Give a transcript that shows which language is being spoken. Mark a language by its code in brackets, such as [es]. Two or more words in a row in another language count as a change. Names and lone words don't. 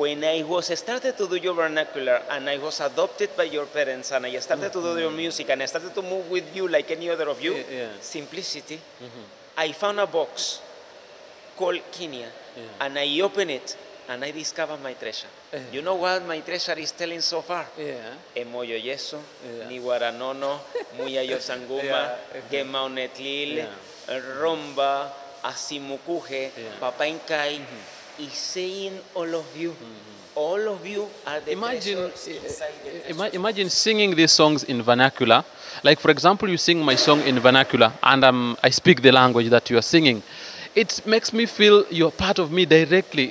[en] When I was started to do your vernacular, and I was adopted by your parents, and I started to do your music, and I started to move with you like any other of you, simplicity, I found a box called Kenya, and I opened it, and I discovered my treasure. You know what my treasure is telling so far? Emoyo yeso, ni waranono, muyayo sanguma, gemaunetlil, romba, asimukuje, papa inkai, is saying all of you, all of you are the Imagine, treasures inside the treasures. imagine singing these songs in vernacular. Like, for example, you sing my song in vernacular, and I speak the language that you are singing. It makes me feel you're part of me directly.